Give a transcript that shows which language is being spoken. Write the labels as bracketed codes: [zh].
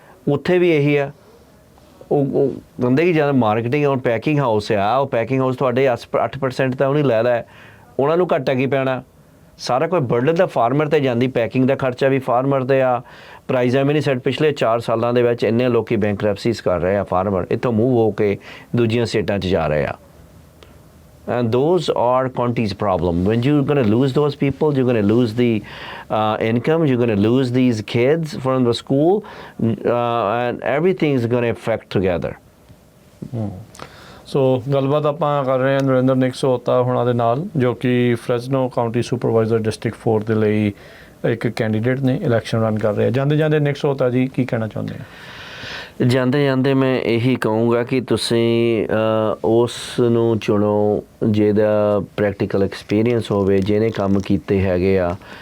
[pa] ਉੱਥੇ ਵੀ ਇਹੀ ਆ, ਉਹ ਕਹਿੰਦੇ ਕਿ ਜਦੋਂ ਮਾਰਕੀਟਿੰਗ ਔਰ ਪੈਕਿੰਗ ਹਾਊਸ ਆ, ਉਹ ਪੈਕਿੰਗ ਹਾਊਸ ਤੁਹਾਡੇ 8% ਤਾਂ ਉਹਨੇ ਲੈ ਲਿਆ, ਉਹਨਾਂ ਨੂੰ ਘਾਟਾ ਕੀ ਪੈਣਾ? ਸਾਰਾ ਕੋਈ ਬਰਡਨ ਦਾ ਫਾਰਮਰ 'ਤੇ ਜਾਂਦੀ, ਪੈਕਿੰਗ ਦਾ ਖਰਚਾ ਵੀ ਫਾਰਮਰ 'ਤੇ ਆ। ਪ੍ਰਾਈਜ਼ ਐਵੇਂ ਨਹੀਂ ਸੈੱਟ। ਪਿਛਲੇ 4 ਸਾਲਾਂ ਦੇ ਵਿੱਚ ਇੰਨੇ ਲੋਕੀ ਬੈਂਕਰਪਸੀਜ਼ ਕਰ ਰਹੇ ਆ, ਫਾਰਮਰ ਇੱਥੋਂ ਮੂਵ ਹੋ ਕੇ ਦੂਜੀਆਂ ਸਟੇਟਾਂ 'ਚ ਜਾ ਰਹੇ ਆ। [en] And those are county's problem. When you're going to lose those people, you're going to lose the income, you're going to lose these kids from the school, and everything is going to affect together. [pa] ਸੋ ਗੱਲਬਾਤ ਆਪਾਂ ਕਰ ਰਹੇ ਹਾਂ ਨਰਿੰਦਰ ਨਿਕ ਸਹੋਤਾ ਹੁਣਾਂ ਦੇ ਨਾਲ, ਜੋ ਕਿ ਫਰੈਜ਼ਨੋ ਕਾਉਂਟੀ ਸੁਪਰਵਾਈਜ਼ਰ ਡਿਸਟ੍ਰਿਕਟ 4 ਦੇ ਲਈ ਇੱਕ ਕੈਂਡੀਡੇਟ ਨੇ, ਇਲੈਕਸ਼ਨ ਰਨ ਕਰ ਰਹੇ ਆ। ਜਾਂਦੇ ਨਿਕ ਸਹੋਤਾ ਜੀ ਕੀ ਕਹਿਣਾ ਚਾਹੁੰਦੇ ਆ? ਜਾਂਦੇ ਮੈਂ ਇਹੀ ਕਹੂੰਗਾ ਕਿ ਤੁਸੀਂ ਉਸ ਨੂੰ ਚੁਣੋ ਜਿਹਦਾ ਪ੍ਰੈਕਟੀਕਲ ਐਕਸਪੀਰੀਅੰਸ ਹੋਵੇ, ਜਿਹਨੇ ਕੰਮ ਕੀਤੇ ਹੈਗੇ ਆ।